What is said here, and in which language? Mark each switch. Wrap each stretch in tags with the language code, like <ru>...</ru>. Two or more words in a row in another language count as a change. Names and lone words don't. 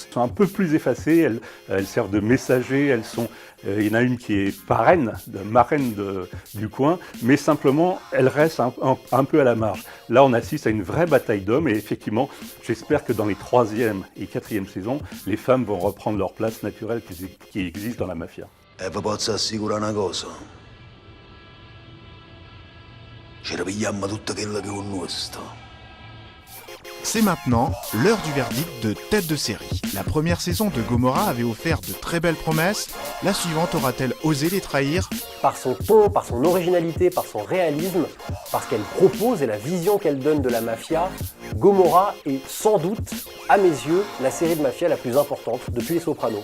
<fr>Elles sont un peu plus effacées, elles servent de messagers, il y en a une qui est marraine du coin, mais simplement, elle reste un peu à la marge. Là, on assiste à une vraie bataille d'hommes et effectivement, j'espère que dans les 3e et 4e saisons, les femmes vont reprendre leur place naturelle qui existe dans la mafia.</fr> <it>E vi posso assicurare una cosa. Ci ripigliamo tutto quello che è nostro.</it> <fr>C'est maintenant l'heure du verdict de Tête de série. La première saison de Gomorrah avait offert de très belles promesses. La suivante aura-t-elle osé les trahir ? Par son ton, par son originalité, par son réalisme, par ce qu'elle propose et la vision qu'elle donne de la mafia, Gomorrah est sans doute, à mes yeux, la série de mafia la plus importante depuis Les Sopranos.</fr>